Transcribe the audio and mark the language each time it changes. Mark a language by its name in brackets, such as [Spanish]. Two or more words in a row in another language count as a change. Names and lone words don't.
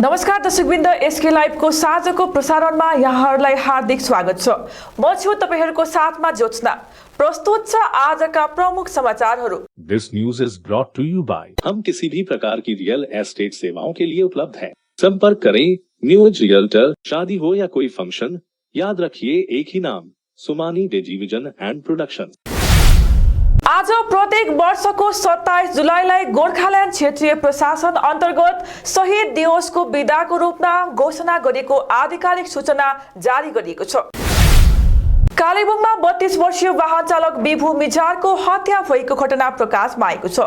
[Nepali] नमस्कार दर्शकवृन्द, एसके लाइभको साँझको प्रसारणमा यहाँहरूलाई हार्दिक स्वागत छ। म छु तपाईहरुको साथमा ज्योत्सना। प्रस्तुत छ आजका प्रमुख समाचारहरू। [English] This news is brought to you by [Hindi] हम किसी भी प्रकार की रियल एस्टेट सेवाओं के लिए उपलब्ध हैं। संपर्क करें न्यू एज रियल्टर। शादी हो या कोई फंक्शन, याद रखिए एक ही नाम, सुमानी डिजिविजन एंड प्रोडक्शन। [Nepali] आज प्रत्येक वर्षको 27 जुलाईलाई गोर्खाल्यान्ड क्षेत्रीय प्रशासन अन्तर्गत शहीद दिवसको बिदाको रूपमा घोषणा गरेको आधिकारिक सूचना जारी गरिएको छ। कालेबुङमा 32 वर्षीय वाहन चालक बिभु मिजारको हत्या भएको घटना प्रकाशमा आएको छ।